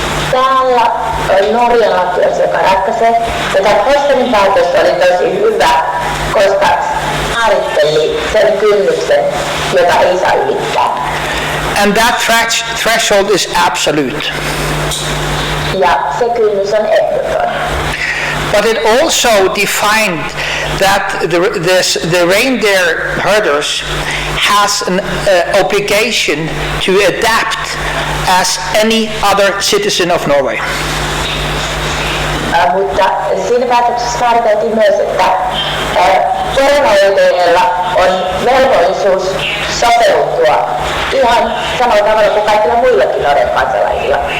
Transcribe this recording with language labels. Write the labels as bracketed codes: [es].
[fi] Täällä Norjan lakius, joka ratkaisee. Tätä Fosenin päätös oli tosi hyvä, koska määritteli sen kynnyksen, jota ei saa ylittää. [en] And that threshold is absolute. [fi] Ja se kynnys on ehdoton. [en] But it also defined that the reindeer herders has an obligation to adapt as any other citizen of Norway. [fi] Mutta siinä päätöksessä määriteltiin myös, että poronhoitajilla on velvollisuus sopeutua ihan samalla tavalla kuin kaikilla muillakin Norjan kansalaisilla.